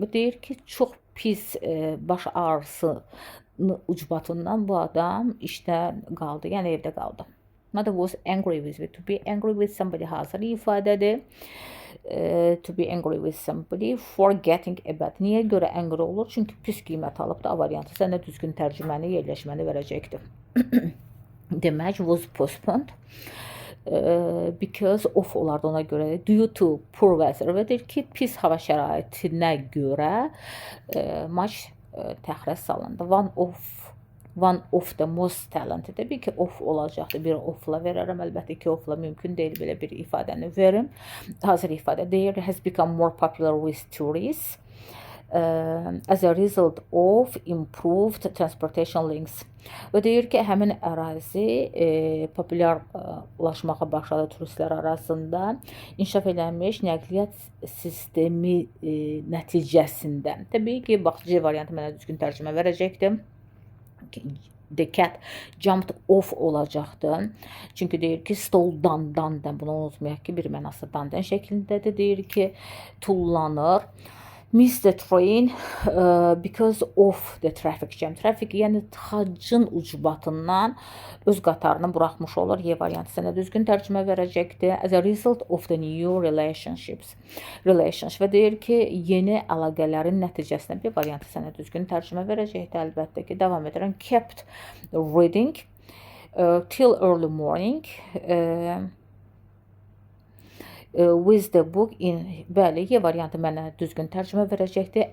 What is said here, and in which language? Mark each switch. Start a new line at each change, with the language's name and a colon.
Azerbaijani: Bu deyir ki, çox pis baş ağrısı ucbatından bu adam işdən qaldı, yəni evdə qaldı.
English: Mother was angry with me. To be angry with somebody
Azerbaijani: hazır ifadədir.
English: To be angry with somebody for getting a bad.
Azerbaijani: Niyə görə angry olur? Çünki pis qiymət alıbdı. A variantı sənə düzgün tərcüməni, yerləşməni verəcəkdir. Demək,
English: was postponed. Because of
Azerbaijani: olardı ona görə.
English: Due to poor weather.
Azerbaijani: Və deyir ki, pis hava şəraitinə görə maç təxirə salındı.
English: One of the most talented.
Azerbaijani: Təbii ki, of olacaqdır. Bir ofla verərəm. Əlbəttə ki, ofla mümkün deyil belə bir ifadəni verim. Hazır ifadə deyir.
English: Has become more popular with tourists as a result of improved transportation links.
Azerbaijani: Və deyir ki, həmin ərazi populyarlaşmağa başladı turistlər arasında inkişaf edilmiş nəqliyyat sistemi nəticəsində. Təbii ki, bax, C variantı mənə düzgün tərcümə verəcəkdir.
English: The cat jumped off
Azerbaijani: olacaqdı. Çünki deyir ki, stole dan, bunu unutmayaq ki, bir mənası dan şəklindədir. Deyir ki, tullanır.
English: Miss the train because of the traffic jam.
Azerbaijani: Traffic, yəni tıxacın ucbatından öz qatarını buraxmış olur. Y variantı sənə düzgün tərcümə verəcəkdir.
English: As a result of the new relationships.
Azerbaijani: Və deyir ki, yeni əlaqələrin nəticəsində bir variantı sənə düzgün tərcümə verəcəkdir. Əlbəttə ki, davam edirəm.
English: Kept reading till early morning. With the book in.
Azerbaijani: Bəli, Y variantı mənə düzgün tərcümə verəcəkdir.